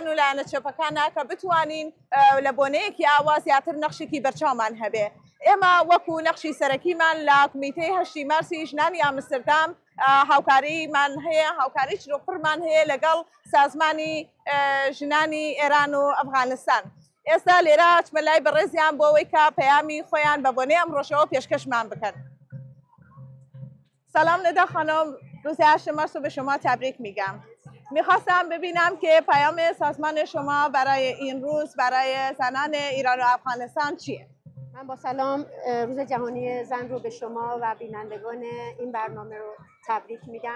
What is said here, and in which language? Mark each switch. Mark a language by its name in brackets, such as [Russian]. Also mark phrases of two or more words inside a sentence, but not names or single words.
[Central Kurdish] و لایەنە چەپەکانە کە بتوانین لە بۆنەیەکی ئاوا زیاتر نەخشێکی بەرچاومان هەبێ ئێمە وەکو نەخشی سەرەکیمان لە کمیتەی 8 مارسی ژنانی ئامستردام هاوکاریمان هەیە هاوکاری چرۆپڕمان هەیە لەگەڵ سازمانی ژنانی ئێران و ئەفغانستان ئێستا لێرە چمە لای بەڕێزیان بۆ ئەوەی کە پەیامی خۆیان بە بۆنەی ئەمڕۆژەوە پێشکەشمان بکەن [Persian] سلام ندا خانم روز 8 مارس رو به شما تبریک میگم میخواستم ببینم که پیام سازمان شما برای این روز برای زنان ایران و افغانستان چیه من با سلام روز جهانی زن رو به شما و بینندگان این برنامه رو تبریک میگم.